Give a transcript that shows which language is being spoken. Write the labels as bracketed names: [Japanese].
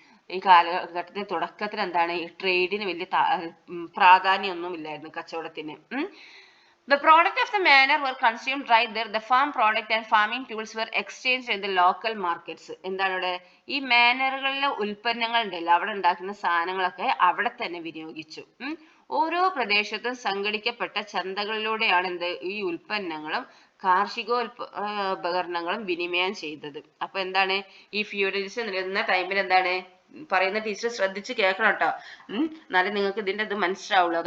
[Malayalam] ഈ കാലഘട്ടത്തിന്റെ തുടക്കത്തിൽ എന്താണ്? ഈ ട്രേഡിന് വലിയ പ്രാധാന്യമൊന്നും ഇല്ലായിരുന്നു, കച്ചവടത്തിന്. [English] The product of the manor were consumed right there. The farm product and farming tools were exchanged in the local markets. [Malayalam] എന്താണ് ഇവിടെ? ഈ മാനറുകളിലെ ഉൽപ്പന്നങ്ങൾ ഉണ്ടല്ലോ, അവിടെ ഉണ്ടാക്കുന്ന സാധനങ്ങളൊക്കെ അവിടെ തന്നെ വിനിയോഗിച്ചു. ഓരോ പ്രദേശത്തും സംഘടിക്കപ്പെട്ട ചന്തകളിലൂടെയാണ് എന്ത്? ഈ ഉൽപ്പന്നങ്ങളും കാർഷികോപകരണങ്ങളും വിനിമയം ചെയ്തത്. അപ്പൊ എന്താണ്? ഈ ഫ്യൂഡലിസം നിലനിന്ന ടൈമിൽ എന്താണ് പറയുന്ന? ടീച്ചർ ശ്രദ്ധിച്ച് കേൾക്കണം കേട്ടോ, എന്നാലും നിങ്ങൾക്ക് ഇതിന്റെ ഇത് മനസ്സിലാവുള്ളൂ.